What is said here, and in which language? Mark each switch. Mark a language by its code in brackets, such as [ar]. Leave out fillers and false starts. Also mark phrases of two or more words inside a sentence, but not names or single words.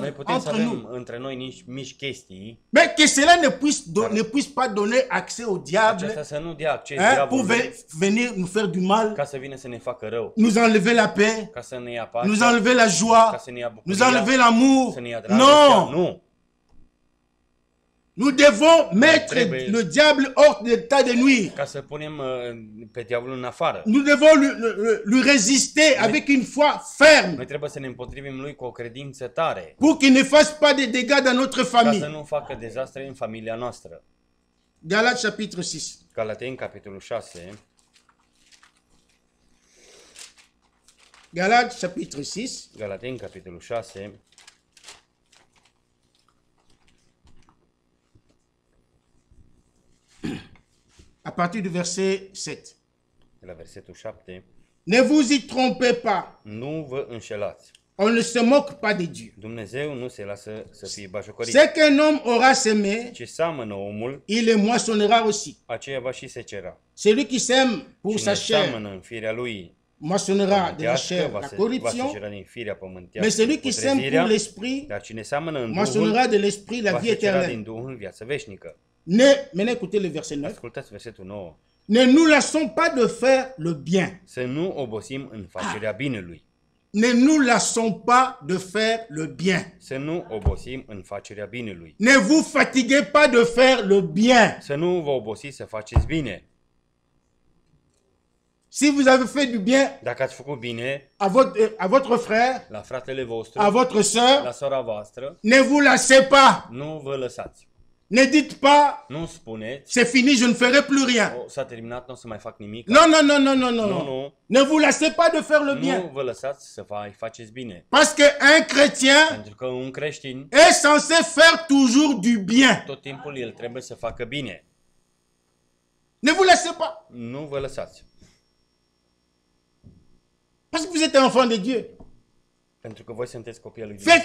[ro] Noi putem să [fr] entre nous, [ro] avem între noi mici chestii, [fr] mais que cela ne puisse pas donner accès au diable, [ro] aceasta să nu dea acces [fr] hein, pour [ro] diavolului [fr] venir nous faire du mal, [ro] ca să vină să ne facă rău, [fr] nous enlever la paix, [ro] ca să ne ia [fr] nous [ro] pacea, [fr] enlever la [ro] ca [fr] joie, [ro] să ne ia [fr] nous [ro] bucuria, [fr] enlever l'amour. [ro] să ne ia dragostea. [fr] Non, [ro] Nu! [fr] nous devons mettre [ro] Trebuie- [fr] le diable hors d'état de nuire. [ro] Ca să punem pe diavolul în afară. [fr] Nous devons lui résister avec une foi ferme [ro] Noi trebuie să ne împotrivim lui cu o credință tare, [fr] pour qu'il ne fasse pas de dégâts dans notre [ro] ca să [fr] famille. [ro] nu facă dezastre în familia noastră. [fr] Galates chapitre 6. [ro] Galateni, capitolul 6, [fr] Galates chapitre 6. [ro] Galateni, capitolul 6, [fr] À partir du verset 7. [ro] de la versetul 7, [fr] Ne vous y trompez pas. [ro] nu vă înșelați. [fr] On ne se moque pas de Dieu. [ro] Dumnezeu nu se lasă să fie bajocorit. [fr] Ce qu'un homme aura semé, [ro] Ce seamănă omul, [fr] il le moissonnera aussi. [ro] aceea va și secera. [fr] Celui qui sème pour sa [ro] Cine [fr] chair [ro] seamănă în firea lui [fr] moissonnera de la [ro] pământească, [fr] chair [ro] va [fr] la [ro] va [fr] corruption, [ro] secera din firea [fr] mais [ro] pământească [fr] celui qui sème [ro] putrezirea, [fr] pour l'esprit [ro] dar cine seamănă în Duhul, [fr] moissonnera de l'esprit la [ro] va [fr] vie [ro] secera [fr] éternelle. [ro] din Duhul viață veșnică. [fr] Maintenant écoutez le verset 9. [ro] Ascultați versetul 9. [fr] Ne nous lassons pas de faire le bien. [ro] Să nu obosim în facerea binelui. [fr] Ne nous lassons pas de faire le bien. [ro] Să nu obosim în facerea binelui. [fr] Ne vous fatiguez pas de faire le bien. [ro] Să nu vă obosiți să faceți bine. [fr] Si vous avez fait du bien [ro] Dacă ați făcut bine [fr] à votre frère, [ro] la fratele vostru, [fr] à votre soeur, [ro] la sora voastră, [fr] ne vous lassez pas. [ro] nu vă lăsați. [fr] Ne dites pas, [ro] Nu spuneți, [fr] c'est fini, je ne ferai plus rien. [ro] s-a terminat, nu o să mai fac nimic. [fr] Non, non, non, non, non, non. [ro] Nu, [fr] non. [ro] nu. [fr] Ne vous lassez pas de faire le [ro] Nu [fr] bien. [ro] vă lăsați să faceți bine. [fr] Parce qu'un chrétien [ro] Pentru că un creștin, [fr] est censé faire toujours du bien. [ro] tot timpul el trebuie să facă bine. [fr] Ne vous lassez pas. [ro] Nu vă lăsați. [fr] Parce que vous êtes un enfant de Dieu. [ro] Pentru că voi sunteți copii al lui [fr] Faites